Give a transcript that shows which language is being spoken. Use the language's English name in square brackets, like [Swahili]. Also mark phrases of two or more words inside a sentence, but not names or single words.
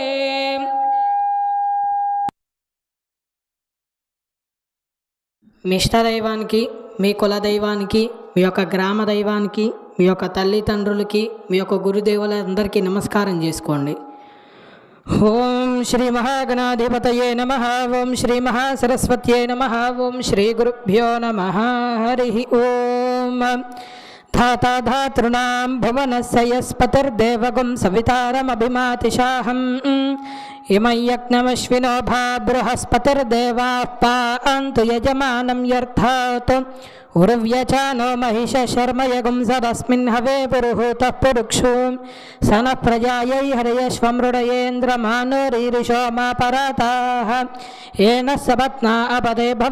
[Telugu] మీ ఇష్టదైవానికి, మీ కుల దైవానికి, మీ యొక్క గ్రామ దైవానికి, మీ యొక్క తల్లిదండ్రులకి, మీ యొక్క గురుదేవులందరికీ నమస్కారం చేసుకోండి. [Sanskrit] ఓం శ్రీ మహాగణాధిపతయే నమః. ఓం శ్రీ మహాసరస్వత్యై నమః. ఓం శ్రీ గురుభ్యో నమః. హరి ఓం. धाता धातॄणां भुवनस्य यस्पतिर्देवगुं सवितारमभिमातिशाहम् इमं यज्ञमश्विनो भा बृहस्पतिर्देवाः पान्तु यजमानं यर्थात् उर्व्यचानो महिष शर्मयगुं सदस्मिन् हवे पुरुहूतः पुरुक्षु स नः प्रजायै हरयश्वमृडयेन्द्रमानोरीरिषो मा पराताः येन सपत्ना अपदे